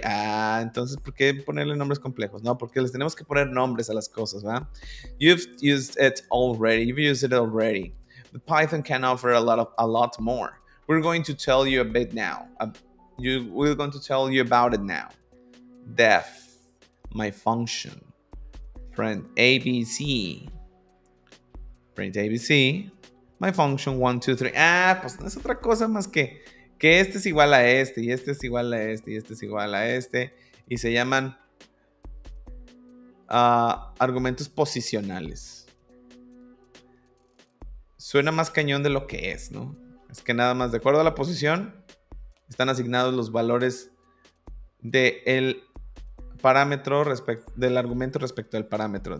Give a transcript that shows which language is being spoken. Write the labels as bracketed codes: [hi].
[es] Entonces, ¿por qué ponerle nombres complejos? No, porque les tenemos que poner nombres a las cosas, ¿verdad? [en] You've used it already. You've used it already. But Python can offer a lot more. We're going to tell you a bit now. We're going to tell you about it now. Def, my function, print ABC. Print ABC, my function 1, 2, 3. [es] Pues no es otra cosa más que este es igual a este, y este es igual a este, y este es igual a este. Y se llaman argumentos posicionales. Suena más cañón de lo que es, ¿no? Es que nada más, de acuerdo a la posición, están asignados los valores del parámetro del argumento respecto al parámetro.